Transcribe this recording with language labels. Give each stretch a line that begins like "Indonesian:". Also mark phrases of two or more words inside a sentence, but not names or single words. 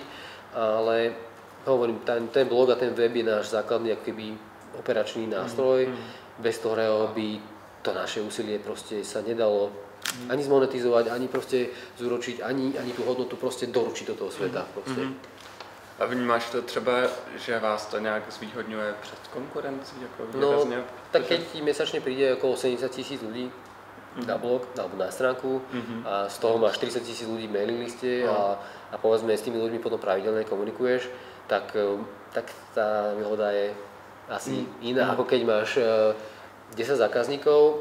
Slovak: Ale hovorím, ten blog a ten web je náš základný ako keby operačný nástroj, bez ktorého by to naše úsilie proste sa nedalo ani zmonetizovať, ani proste zúročiť, ani tú hodnotu proste doručiť do toho sveta.
Czech: A vnímáš to třeba, že vás to nějak zvýhodňuje před konkurencí? Jako no,
Slovak: tak keď mesačne príde okolo 70 000 ľudí na blog alebo na stránku a z toho máš 40 000 ľudí v mailing liste a povedzme s tými ľuďmi potom pravidelne komunikuješ, tak tá výhoda je asi iná, ako keď máš 10 zákazníkov.